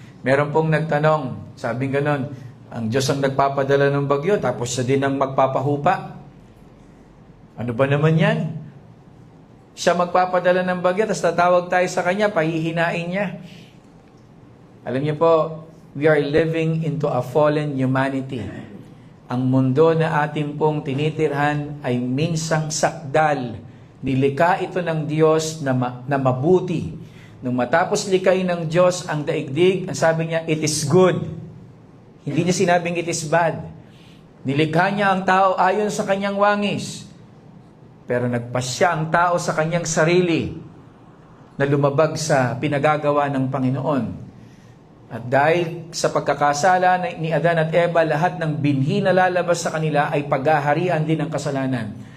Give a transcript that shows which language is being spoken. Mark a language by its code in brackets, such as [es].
[tl] Meron pong nagtanong, sabing ganon, ang Diyos ang nagpapadala ng bagyo, tapos siya din ang magpapahupa. Ano ba naman yan? Siya magpapadala ng bagyo, tapos tatawag tayo sa Kanya, pahihinain niya. Alam niyo po, [en] we are living into a fallen humanity. [tl] Ang mundo na ating pong tinitirhan ay minsang sakdal. Nilikha ito ng Diyos na mabuti. Nung matapos likayin ng Diyos ang daigdig, ang sabi niya, [en] it is good. [tl] Hindi niya sinabing [en] it is bad. [tl] Nilikha niya ang tao ayon sa kanyang wangis. Pero nagpasya ang tao sa kanyang sarili na lumabag sa pinagagawa ng Panginoon. At dahil sa pagkakasala ni Adan at Eva, lahat ng binhi na lalabas sa kanila ay paghaharian din ng kasalanan.